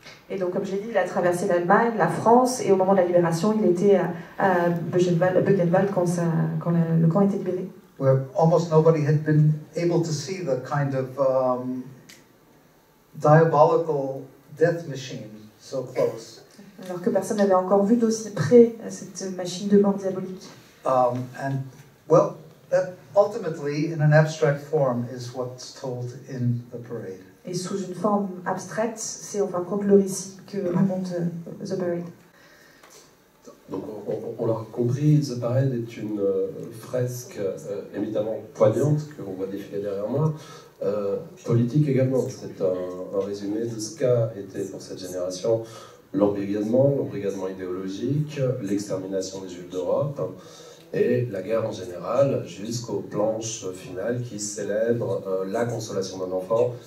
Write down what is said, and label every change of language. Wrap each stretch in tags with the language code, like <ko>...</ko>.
<fr>Et donc, comme j'ai dit, il a traversé l'Allemagne, la France, et au moment de la libération, il était à Buchenwald quand le camp était libéré.</fr> <en>Where almost nobody had been able to see the kind of diabolical death machine so close.</en> <fr>Alors que personne n'avait encore vu d'aussi près cette machine de mort diabolique.</fr> <en>And well, that ultimately, in an abstract form, is what's told in the parade.</en> <fr>Et sous une forme abstraite, c'est en fin de compte le récit que raconte The Parade. Donc on l'a compris, The Parade est une fresque évidemment poignante que l'on voit défiler derrière moi, politique également. C'est un résumé de ce qu'a été pour cette génération l'embrigadement idéologique, l'extermination des Juifs d'Europe et la guerre en général, jusqu'aux planches finales qui célèbrent la consolation d'un enfant.</fr>